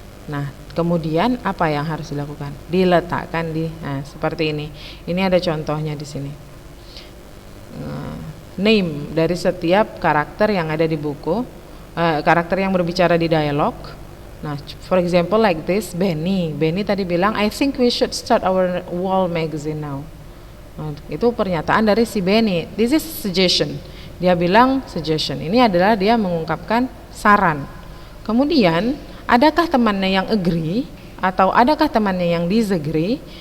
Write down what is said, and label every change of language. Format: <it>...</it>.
<id>Nah, kemudian apa yang harus dilakukan? Diletakkan seperti ini. Ini ada contohnya di sini. Name dari setiap karakter yang ada di buku, karakter yang berbicara di dialog,</id> <en>Nah, for example like this, Benny</en> <id>tadi bilang,</id> <en>I think we should start our wall magazine now.</en> <id>Nah, itu pernyataan dari si Benny.</id> <en>This is suggestion.</en> <id>Dia bilang suggestion. Ini adalah dia mengungkapkan saran. Kemudian, adakah temannya yang agree atau adakah temannya yang disagree?</id>